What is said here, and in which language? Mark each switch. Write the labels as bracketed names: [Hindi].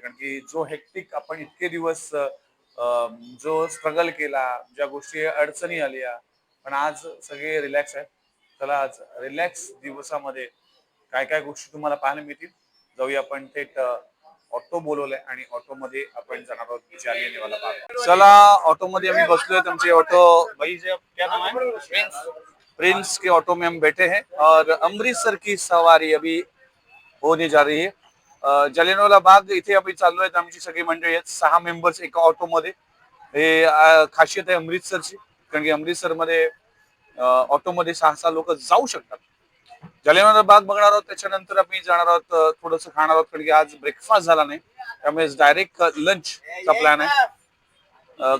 [Marathi] कारण की जो हेक्टिक आपण इतके दिवस जो स्ट्रगल केला, ज्या गोष्टी अडचणी आल्या, पण आज सगळे रिलॅक्स आहेत. चला आज रिलॅक्स दिवसामध्ये काय काय गोष्टी तुम्हाला पाहायला मिळतील. जाऊया आपण थेट. ऑटो बोलवलंय आणि ऑटो मध्ये आपण जाणार आहोत जालियनवाला बाग. चला ऑटो मध्ये आम्ही बसलोय. [Hindi] तुमचे ऑटो भाई से क्या नाम है? प्रिंस के ऑटो में हम बैठे हैं और अमृतसर की सवारी अभी होने जा रही है. [Marathi] जालियनवाला बाग इथे अभी चाललोय. आमची सगळी मंडळी आहेत, 6 मेंबर्स एका ऑटो मध्ये. हे खासियत आहे अमृतसरची, कारण की अमृतसर मध्ये ऑटो मध्ये 6 लोक जाऊ शकतात. जालियनवाला बाग बघणार आहोत, त्याच्यानंतर आम्ही जाणार आहोत, थोडंसं खाणार आहोत, कारण की आज ब्रेकफास्ट झाला नाही, त्यामुळे डायरेक्ट लंचचा प्लॅन आहे.